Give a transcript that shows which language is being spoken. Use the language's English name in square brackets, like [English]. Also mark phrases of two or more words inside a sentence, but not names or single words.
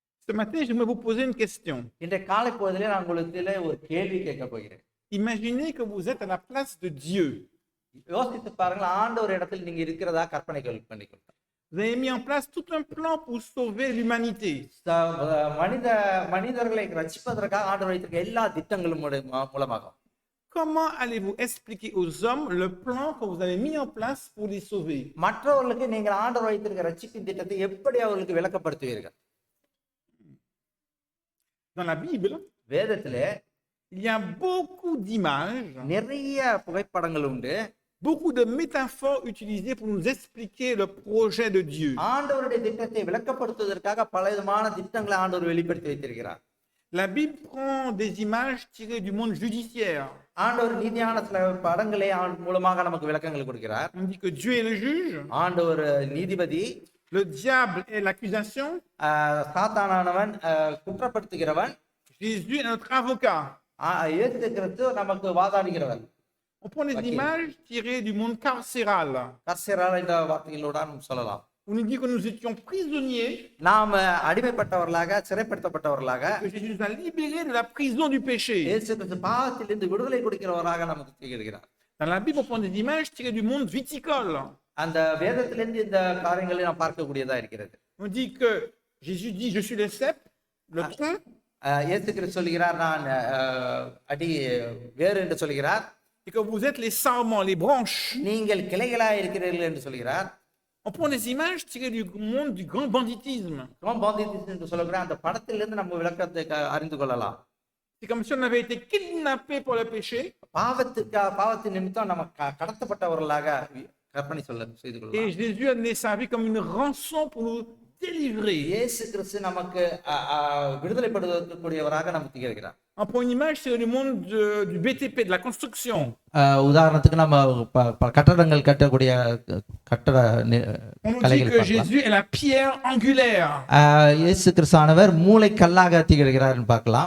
[French] Ce matin, j'aimerais vous poser une question. [Tamil] இன்றைய காலை பொழுதிலே நான் உங்களுக்கு ஒரு கேள்வி கேட்க போகிறேன். [French] Imaginez que vous êtes à la place de Dieu. [Tamil] யோசித்து பாருங்கள், ஆண்டவர் இடத்தில் நீங்க இருக்கிறதா கற்பனை பண்ணிக்கொள்ளுங்க. [French] Vous avez mis en place tout un plan pour sauver l'humanité. [Tamil] மனிதர்களை ரட்சிப்பதற்காக ஆண்டவர் வைத்திருக்க எல்லா திட்டங்களும் மூலமாக [French] Comment allez-vous expliquer aux hommes le plan que vous avez mis en place pour les sauver? [Tamil] மற்றவர்களுக்கு நீங்கள் ஆண்டவர் வைத்திருக்க ரட்சிப்பின் திட்டத்தை எப்படி அவர்களுக்கு விளக்கப்படுத்துவீர்கள்? [French] Dans la Bible, [Tamil] வேதத்திலே [French] il y a beaucoup d'images, [Tamil] நிறைய புகைப்படங்கள் உண்டு, [French] beaucoup de métaphores utilisées pour nous expliquer le projet de Dieu. [Tamil] ஆண்டவருடைய திட்டத்தை விளக்கப்படுத்துவதற்காக பல விதமான திட்டங்களை ஆண்டவர் வெளிப்படுத்தி வைத்திருக்கிறார். [French] La Bible prend des images tirées du monde judiciaire. [Tamil] ஆண்டவர் நீதியான சில படங்களை மூலமாக நமக்கு விளக்கங்கள் கொடுக்கிறார். [French] On dit que Dieu est le juge, [Tamil] ஆண்டவர் நீதிபதி, [French] le diable est l'accusation, [Tamil] சாத்தானானவன் குற்றப்படுத்துகிறவன், [French] Jésus est notre avocat. [Tamil] இயேசு கிறிஸ்து நமக்கு வாதாடுகிறவன். [French] On prend des images tirées du monde carcéral. [Tamil] கர்சேரால் என்ற வார்த்தைகளோட சொல்லலாம். [French] On nous dit que nous étions prisonniers, [Tamil] நாம் அடிமைப்பட்டவர்களாக, சிறைப்படுத்தப்பட்டவர்களாக, [French] que Jésus nous a libérés de la prison du péché. [Tamil] இயேசு கிறிஸ்து பாவத்திலிருந்து விடுதலை கொடுக்கிறவராக நமக்கு திகழ்கிறார். [French] Dans la Bible, on prend des images tirées du monde viticole. [Tamil] அந்த வேதத்திலிருந்து இந்த காரியங்களை நாம் பார்க்கக்கூடியதா இருக்கிறது. [French] On dit que Jésus dit je suis le cep, le tronc. [Tamil] இயேசு கிறிஸ்து சொல்கிறார், நான் வேறு என்று சொல்கிறார். [French] Et que vous êtes les sarments, les branches. [Tamil] நீங்கள் கிளைகளாக இருக்கிறீர்கள் என்று சொல்கிறார். [French] On prend des images tirées du monde du grand banditisme. [Tamil] என்று சொல்லுகிற அந்த படத்திலிருந்து நம்ம விளக்கத்தை அறிந்து கொள்ளலாம். [French] C'est comme si on avait été kidnappés pour le péché. [Tamil] பாவத்தின் நிமித்தம் நம்ம கடத்தப்பட்டவர்களாக கற்பனை செய்து கொள்ளலாம். [French] Et Jésus a donné sa vie comme une rançon pour nous délivrer. [Tamil] இயேசு கிறிஸ்து நமக்கு விடுதலைப்படுத்தக்கூடியவராக நமக்கு திகழ்கிறார். [French] On prend une image tirée du monde du BTP, de la construction. [Tamil] உதாரணத்துக்கு நம்ம கட்டடங்கள் கட்டக்கூடிய கட்டட கலைகள் பார்க்கலாம். [French] Jésus est la pierre angulaire. [Tamil] இயேசு கிறிஸ்துவானவர் மூலைக்கல்லாக திகழ்கிறார்னு பார்க்கலாம்.